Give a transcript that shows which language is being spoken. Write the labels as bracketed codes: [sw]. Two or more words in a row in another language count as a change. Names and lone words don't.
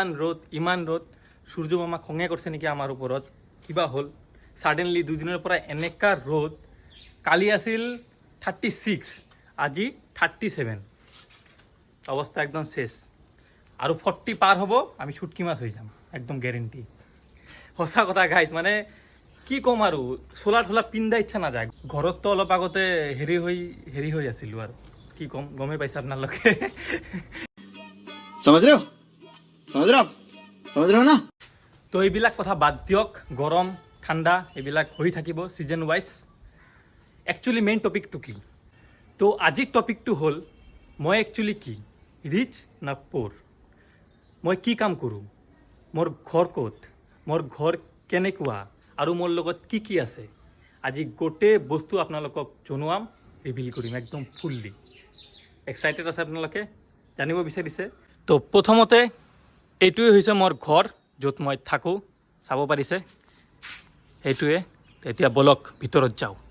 [as] ৰ'দ সূৰ্য মামা খঙে কৰিছে নেকি আমাৰ ওপৰত কিবা হ'ল ছাডেনলি দুদিনৰ পৰা এনেকা ৰ'দ কালি আছিল 36 আজি 37 অৱস্থা একদম শেষ আৰু 40 পাৰ হ'ব আমি ছুটকি মাছ হৈ যাম একদম গ্যাৰেণ্টি সঁচা কথা গাইজ মানে কি ক'ম আৰু চোলা ঠোলা পিন্ধা ইচ্ছা নাযায় ঘৰততো অলপ আগতে হেৰি হৈ আছিলোঁ আৰু কি ক'ম গমেই পাইছে আপোনালোকে [hi] समझ रहे हो समझ रहे हो ना [as] তো এইবিলাক কথা বাদ দিয়ক গৰম ঠাণ্ডা এইবিলাক হৈ থাকিব [en] season wise actually main [as] টপিকটো কি তো আজিৰ টপিকটো হ'ল মই একচুৱেলি কি ৰিচ না প'ৰ মই কি কাম কৰোঁ মোৰ ঘৰ ক'ত মোৰ ঘৰ কেনেকুৱা আৰু মোৰ লগত কি আছে আজি গোটেই বস্তু আপোনালোকক জনোৱাম ৰিভিল কৰিম একদম [en] fully excited [as] আছে আপোনালোকে জানিব বিচাৰিছে তো প্ৰথমতে এইটোৱে হৈছে মোৰ ঘৰ য'ত মই থাকোঁ চাব পাৰিছে এইটোৱে এতিয়া বলক ভিতৰত যাওঁ